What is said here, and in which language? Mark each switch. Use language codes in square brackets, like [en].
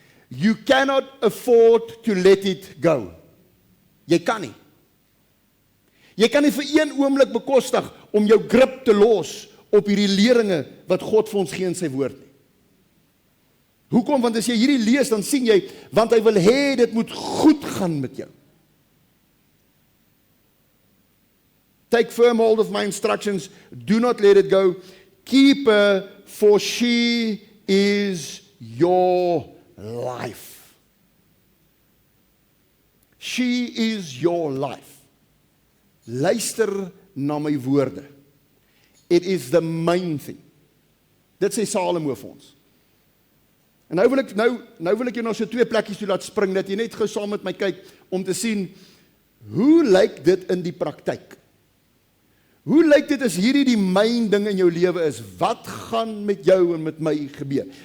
[en] You cannot afford to let it go. [af] Jy kan nie. Jy kan nie vir een oomblik bekostig om jou grip te los op hierdie leringe wat God vir ons gee in sy woord nie. Hoekom? Want as jy hierdie lees, dan sien jy, want hy wil hê dit moet goed gaan met jou. [en] Take firm hold of my instructions, do not let it go. Keep her, for she is your life. She is your life. [af] Luister na my woorde. [en] It is the main thing. [af] Dit sê Salomo vir ons. En nou wil ek jou na so 2 plekkies toe laat spring, dat jy net gou saam met my kyk, om te sien, hoe lyk dit in die praktyk? Hoe lyk dit as hierdie die myn ding in jou lewe is? Wat gaan met jou en met my gebeur?